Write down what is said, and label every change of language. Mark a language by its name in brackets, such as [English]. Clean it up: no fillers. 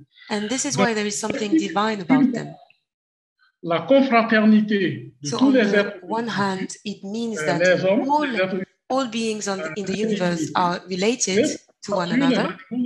[English] And this is why there is something divine about them. [French] La confraternité de tous les êtres. [English] On the one hand, it means that all beings in the universe are related to one another.